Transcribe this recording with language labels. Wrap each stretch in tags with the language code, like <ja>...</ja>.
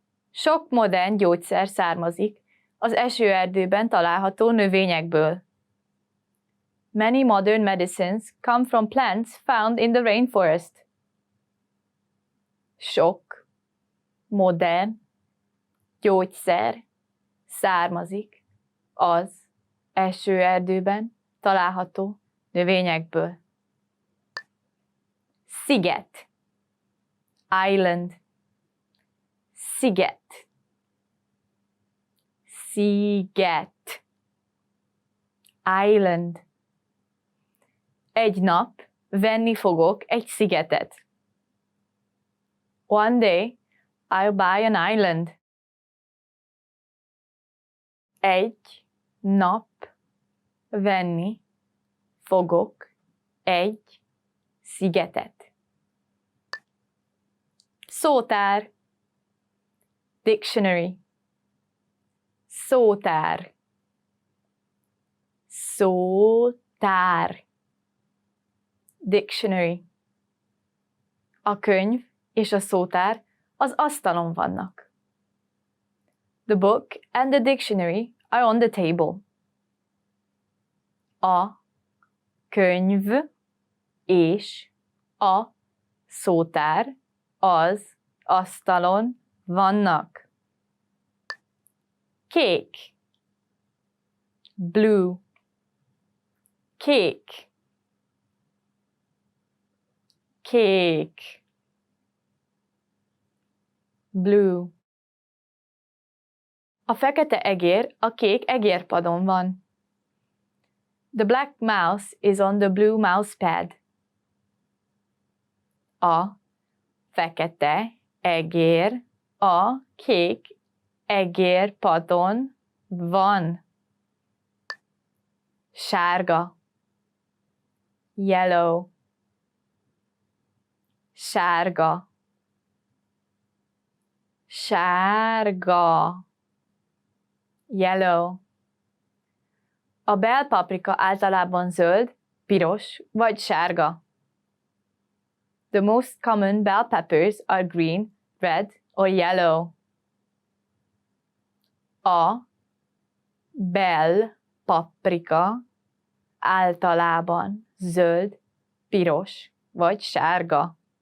<hu>Sok modern gyógyszer származik az esőerdőben található növényekből.</hu> <en>Many modern medicines come from plants found in the rainforest.</en> <hu>Sok modern gyógyszer származik az esőerdőben található növényekből. Sziget.</hu> <en>Island.</en> <hu>Sziget. Sziget.</hu> <en>Island.</en> <hu>Egy nap venni fogok egy szigetet.</hu> <en>One day I'll buy an island.</en> <hu>Egy nap venni fogok egy szigetet. Szótár.</hu> <en>Dictionary.</en> <hu>Szótár. Szótár.</hu> <en>Dictionary.</en> <hu>A könyv és a szótár az asztalon vannak.</hu> <en>The book and the dictionary are on the table.</en> <hu>A könyv és a szótár az asztalon vannak. Kék.</hu> <en>Blue.</en> <hu>Kék. Kék.</hu> <en>Blue.</en> <hu>A fekete egér a kék egérpadon van.</hu> <en>The black mouse is on the blue mouse pad.</en> <hu>A fekete egér a kék egérpadon van. Sárga.</hu> <en>Yellow.</en> <hu>Sárga. Sárga.</hu> <en>Yellow.</en> <hu>A bell paprika általában zöld, piros vagy sárga.</hu> <en>The most common bell peppers are green, red or yellow.</en> <hu>A bell paprika általában zöld, piros vagy sárga.</hu>